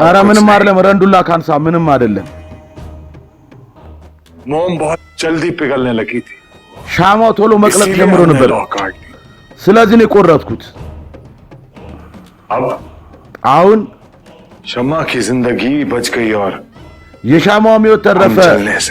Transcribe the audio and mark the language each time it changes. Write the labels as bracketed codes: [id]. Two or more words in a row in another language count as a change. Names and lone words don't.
[am] አረ [hi] कुछ [am] ምንም [hi] नहीं। [am] አይደለም ረንዱላ ካን ሳብ፣ ምንም አይደለም። [hi] मोम बहुत जल्दी पिघलने लगी थी, [am] ሻማው ቶሎ መቅለጥ [hi] इसीलिए [am] ጀምሮ [hi] हमने [am] ነበር። [hi] लौ काट दी। [am] ስለዚህ ነው የቆረጥኩት። [hi] अब [am] አሁን [hi] शम्मा की जिंदगी बच गई और [am] የሻማውም ሕይወት [hi] हम [am] ተረፈ፣ [hi] जलने से।